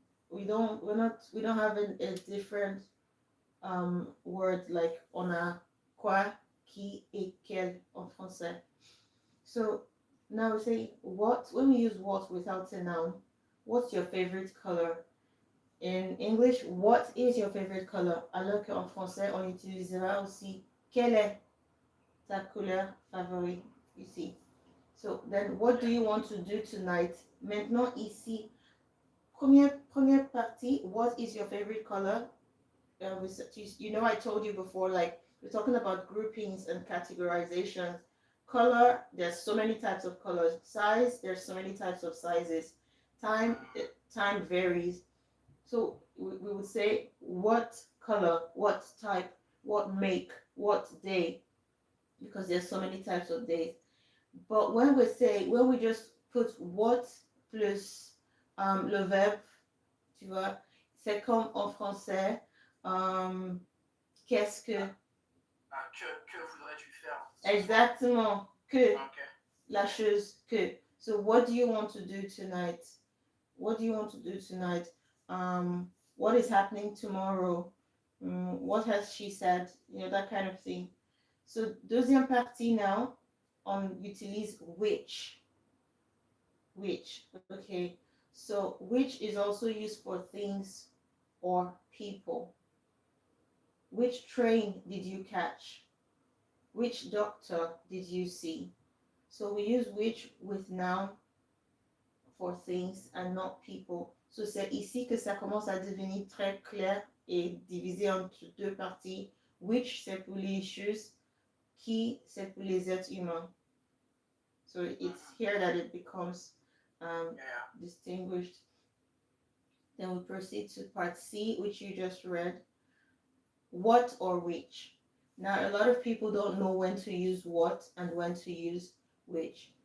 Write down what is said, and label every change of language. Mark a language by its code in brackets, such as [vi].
[en] We don't have a different word like [fr] on a quoi, qui, et quel en français. [en] So now we say what. When we use what without a noun, what's your favorite color? In English, what is your favorite color? [fr] Alors qu'en français, on utilisera aussi quelle est ta couleur favorite, [en] you see. So then what do you want to do tonight? [fr] Maintenant ici, première partie, [en] what is your favorite color? You know, I told you before, like we're talking about groupings and categorizations. Color, there's so many types of colors. Size, there's so many types of sizes. Time varies. So we would say what color, what type, what make, what day, because there's so many types of days. But when we just put what [fr] plus le verbe, tu vois, c'est comme en français, qu'est-ce que. Que voudrais-tu faire? Exactement, que, [en] Okay. [fr] la chose que. [en] So what do you want to do tonight? What do you want to do tonight? What is happening tomorrow? What has she said? You know, that kind of thing. [fr] So deuxième partie now, on utilise which. [en] Okay. So which is also used for things or people. Which train did you catch? Which doctor did you see? So we use which with noun for things and not people. [fr] So c'est ici que ça commence à devenir très clair et divisé entre deux parties. Which c'est pour les choses, qui c'est pour les êtres humains. [en] So it's here that it becomes distinguished. Then we proceed to part C, which you just read. What or which? Now, a lot of people don't know when to use what and when to use which.